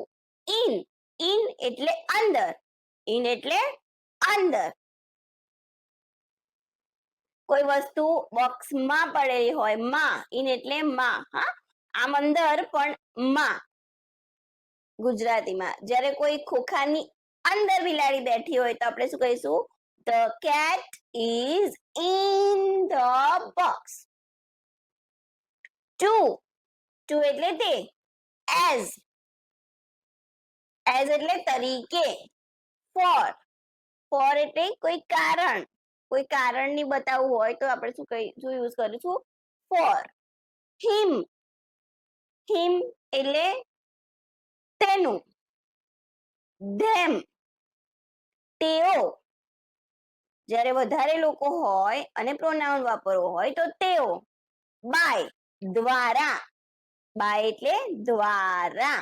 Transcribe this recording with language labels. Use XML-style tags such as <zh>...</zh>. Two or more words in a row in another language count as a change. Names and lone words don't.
<gu>ઇન એટલે અંદર, ઇન એટલે અંદર. કોઈ વસ્તુ બોક્સમાં પડેલી હોય, માં, ઇન એટલે માં. હા, આમ અંદર પણ માં ગુજરાતીમાં. જ્યારે કોઈ ખોખાની અંદર બિલાડી બેઠી હોય તો આપણે શું કહીશું?</gu> <en>The cat is in the box.</en> <gu>to એટલે તે. as એટલે તરીકે. for એટલે કોઈ કારણ, કોઈ કારણ ની બતાવવું હોય તો આપણે શું યુઝ કરીશું? for. him એટલે તેનું. them તેઓ, જ્યારે વધારે લોકો હોય અને પ્રોનાઉન વાપરવો હોય તો તેઓ. by દ્વારા, by એટલે દ્વારા.</gu>